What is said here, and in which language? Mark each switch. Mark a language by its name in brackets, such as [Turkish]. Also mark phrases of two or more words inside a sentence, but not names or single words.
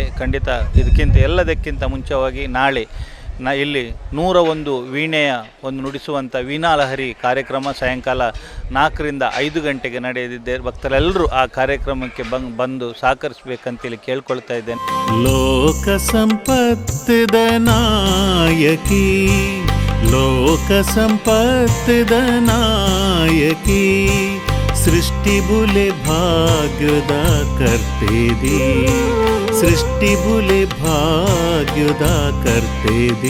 [Kannada] ಖಂಡಿತ ಇದಕ್ಕಿಂತ ಎಲ್ಲದಕ್ಕಿಂತ ಮುಂಚೆವಾಗಿ ನಾಳೆ ಇಲ್ಲಿ 101 ವೀಣೆಯ ಒಂದು ನುಡಿಸುವಂಥ ವೀಣಾಲಹರಿ ಕಾರ್ಯಕ್ರಮ ಸಾಯಂಕಾಲ 4 ರಿಂದ 5 ಗಂಟೆಗೆ ನಡೆಯಲಿದೆ. ಭಕ್ತರೆಲ್ಲರೂ ಆ ಕಾರ್ಯಕ್ರಮಕ್ಕೆ ಬಂದು ಸಹಕರಿಸಬೇಕಂತೇಳಿ ಕೇಳ್ಕೊಳ್ತಾ ಇದ್ದೇನೆ. [Tulu] ಲೋಕ ಸಂಪತ್ತದ ನಾಯಕಿ. ಲೋಕ ಸಂಪತ್ತದ ನಾಯಕಿ. ಸೃಷ್ಟಿ ಬುಲೆ ಭಾಗ್ಯದ ಕರ್ತೇದಿ. ಸೃಷ್ಟಿ ಬುಲೆ ಭಾಗ್ಯದ ಕರ್ತೇದಿ.